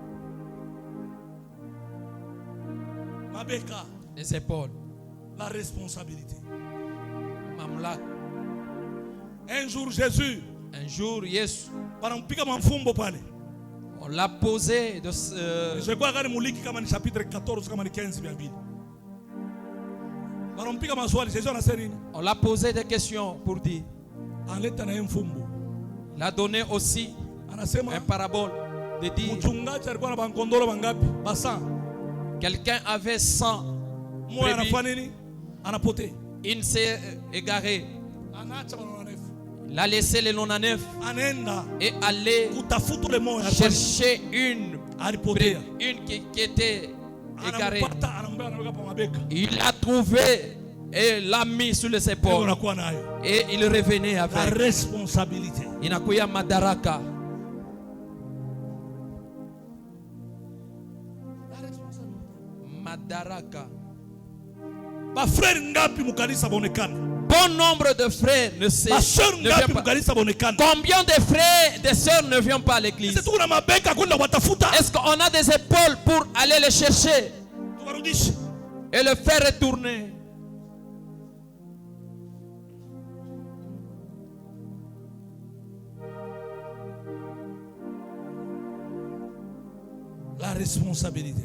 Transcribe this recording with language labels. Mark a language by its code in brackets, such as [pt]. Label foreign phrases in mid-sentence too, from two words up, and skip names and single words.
[fr] Les épaules. La responsabilité. [sw] Mamlak. [fr] Un jour Jésus. On l'a posé de je crois que [sw] Muliki kama ni chapitre 14 kama ni 15 vya Bible. [fr] On l'a posé des questions pour dire. Il a donné aussi un parabole de dire quelqu'un avait 100 brebis, il s'est égaré. Il a laissé les 99 et allé chercher une qui était égarée. Il a trouvé et l'a mis sur les épaules. Et il revenait avec la responsabilité. [sw] Inakuya madaraka. Madaraka. [fr] bon nombre de frères ne viennent pas. Combien de frères et de sœurs ne viennent pas à l'église? Est-ce qu'on a des épaules pour aller les chercher et le faire retourner? La responsabilité.